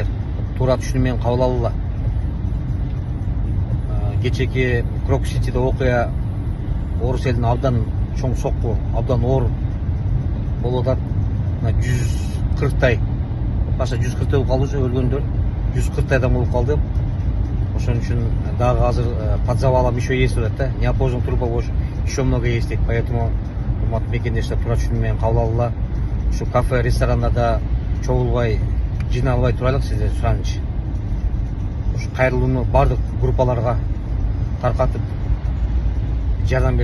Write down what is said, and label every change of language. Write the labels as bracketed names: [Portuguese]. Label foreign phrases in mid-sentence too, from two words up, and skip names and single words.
[Kyrgyz] Туура түшүнүү менен кабыл алгыла. Кечеки Крок-Ситиде окуя орус элдин абдан чоң сокку, абдан оор болуп атат. 140тай, башка 140 болуп калды, өлгөндөр 140 адам болуп калды. Ошон үчүн дагы азыр [Russian] под завалом еще есть [Kyrgyz] да. [Russian] Неопознанных трупов еще много есть. [Kyrgyz] Поэтому урматтуу мекендештер, туура түшүнүү менен кабыл алгыла. Ушу кафе, ресторандарда чогулбай, жиналбай турайлык сиздер сураныч. Ушу кайрылууну бардык группаларга таркатып жардам бергиле.